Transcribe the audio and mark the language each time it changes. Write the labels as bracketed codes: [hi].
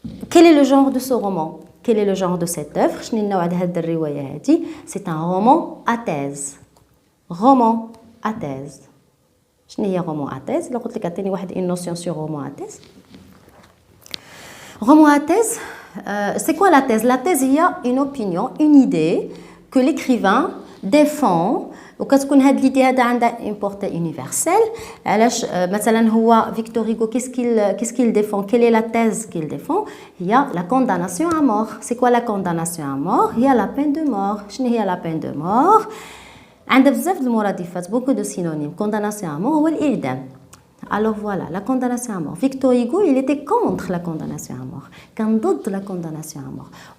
[fr] Quel est le genre de ce roman? Quel est le genre de cette œuvre? C'est un roman à thèse. Roman à thèse. [ar] شنو هي [fr] roman à thèse؟ [ar] لو قلت لك عطيني واحد [fr] une notion sur roman à thèse. Roman à thèse, c'est quoi la thèse? La thèse [ar] هي [fr] une opinion, une idée que l'écrivain défend. [ar] وكتكون هاد ليدي هذا عندها [fr] une portée universelle. [ar] علاش مثلا هو فيكتور هيغو [fr] qu'est-ce qu'il défend? Quelle est la thèse qu'il défend? [ar] هي [fr] la condamnation à mort. C'est quoi la condamnation à mort? [ar] هي [fr] la peine de mort. [ar] شنو هي [fr] la peine de mort؟ [ar] عندها بزاف د المرادفات [fr] beaucoup de synonymes. Condamnation à mort [ar] هو الإعدام. [fr] Alors voilà, la condamnation à mort. Victor Hugo, il était contre la condamnation à mort. [ar] كان ضد [fr] la condamnation à mort.